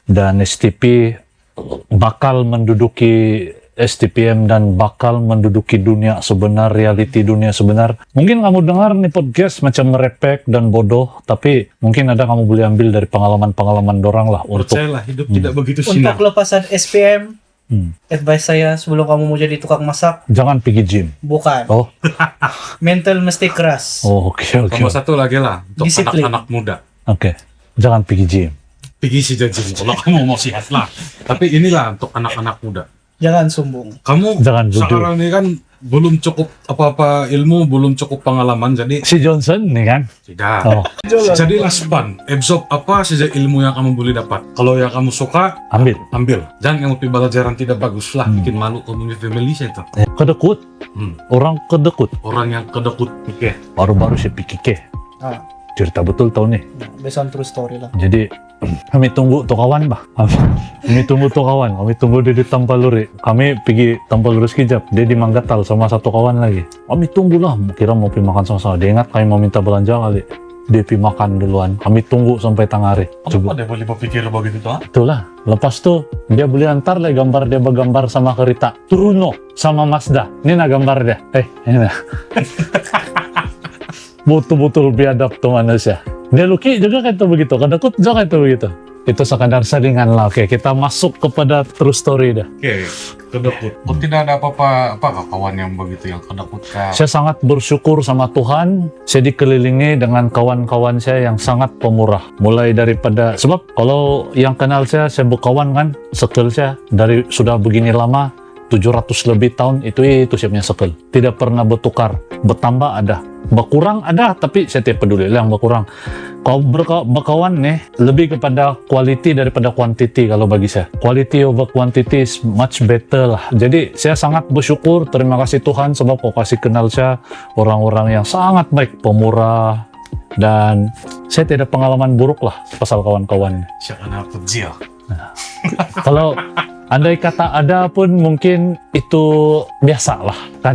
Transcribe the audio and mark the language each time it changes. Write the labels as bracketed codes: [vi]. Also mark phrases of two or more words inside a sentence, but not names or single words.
[ms] dan STP bakal menduduki STPM dan bakal menduduki dunia sebenar, reality dunia sebenar. Mungkin kamu dengar nih podcast macam ngerepek dan bodoh, tapi mungkin ada kamu boleh ambil dari pengalaman-pengalaman dorang lah untuk Percayalah, hidup tidak begitu sinar. Untuk lepasan SPM, advice saya sebelum kamu mau jadi tukang masak, jangan pergi gym. bukan. Oh, Mental mesti keras. oke. Sama satu lagi lah, untuk Disiplin. anak-anak muda. Oke. Jangan pergi gym. pergi si janji kalau kamu mau sihat lah. Tapi inilah untuk anak-anak muda. Jangan sombong. Kamu Jangan bodoh. sekarang ini kan belum cukup apa-apa ilmu, belum cukup pengalaman, jadi Si Johnson nih kan. tidak. Oh, Jadilah span, absorb apa saja ilmu yang kamu boleh dapat. Kalau yang kamu suka, ambil. ambil. Jangan kamu pilih pelajaran tidak bagus lah, bikin malu [en] community family [ms] saya itu. Kedekut. Orang kedekut. Orang yang kedekut. Oke. Baru-baru si Piki ke. Ah, Cerita betul tau nih. [en] based on true story lah. [ms] Jadi kami tunggu tuh kawan bah. Kami tunggu tuh kawan. Kami tunggu dia di Tampaluri. Kami pergi Tampaluri sekejap. Dia di Manggatal sama satu kawan lagi. Kami tunggulah. Kira mau pergi makan sama-sama. Dia ingat kami mau minta belanja kali. Dia pergi makan duluan. Kami tunggu sampai tengah hari. Coba dia boleh berpikir begitu tuh? Itulah. Lepas tuh dia beli antar lah gambar dia bergambar sama kereta. Truno sama Mazda. Ini nah gambar dia. Ini nah. Betul-betul biadab tuh manusia. Dia Luki juga kayak itu begitu. Kedekut juga kayak itu begitu. Itu sekadar saringan lah. Oke, kita masuk kepada [en] true story [ms] dah. Oke, kedekut. Oh, tidak ada apa-apa kawan yang begitu yang kedekut kah? Saya sangat bersyukur sama Tuhan. Saya dikelilingi dengan kawan-kawan saya yang sangat pemurah. Mulai daripada, sebab kalau yang kenal saya berkawan kan, circle saya dari sudah begini lama, 700 lebih tahun itu saya punya circle. Tidak pernah bertukar, bertambah ada, berkurang ada, tapi saya tidak peduli lah yang berkurang. Kalau berkawan nih lebih kepada quality daripada quantity kalau bagi saya. [en] Quality over quantity is much better lah. [ms] Jadi saya sangat bersyukur, terima kasih Tuhan sebab kau kasih kenal saya orang-orang yang sangat baik, pemurah, dan saya tidak ada pengalaman buruk lah pasal kawan-kawan. Siapa nak pejil? Kalau andai kata ada pun mungkin itu biasa lah kan.